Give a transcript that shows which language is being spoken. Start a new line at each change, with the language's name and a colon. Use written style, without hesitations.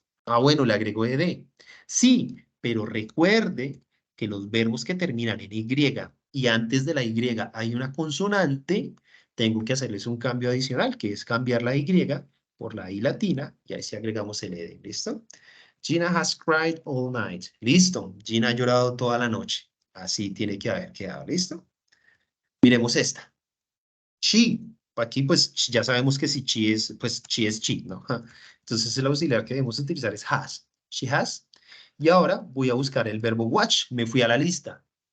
Spanish: Bueno, le agrego ed. Sí, pero recuerde que los verbos que terminan en Y y antes de la Y hay una consonante, tengo que hacerles un cambio adicional, que es cambiar la Y por la I latina, y ahí sí agregamos el ed. ¿Listo?
English: Gina has cried all night.
Spanish: Listo. Gina ha llorado toda la noche. Así tiene que haber quedado. ¿Listo? Miremos esta. She. Aquí pues ya sabemos que si she es, pues she es she, ¿no? Entonces el auxiliar que debemos utilizar es has. She has. Y ahora voy a buscar el verbo watch. Me fui a la lista.